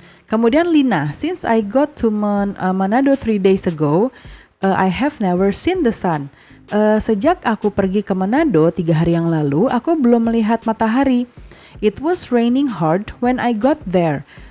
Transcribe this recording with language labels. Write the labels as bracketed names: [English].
[Indonesian] Kemudian [English] Lina, since I got to Manado 3 days ago, I have never seen the sun. [Indonesian] Sejak aku pergi ke Manado 3 hari yang lalu, aku belum melihat matahari. [English] It was raining hard when I got there.